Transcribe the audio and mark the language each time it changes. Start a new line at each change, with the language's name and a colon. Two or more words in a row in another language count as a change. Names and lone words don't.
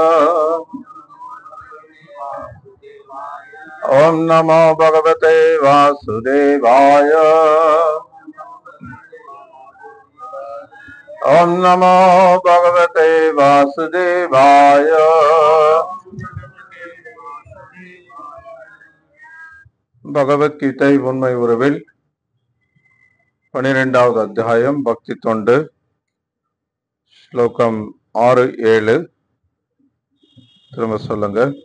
Sanskrit: ओम नमो भगवते वासुदेवाय। ओम नमो भगवते वासुदेवाय।
Tamil: பகவத்கீதை உண்மை உறவில் 12வது அத்தியாயம் பக்தி தொண்டு ஸ்லோகம் 6-7 திரும்ப சொல்லுங்க.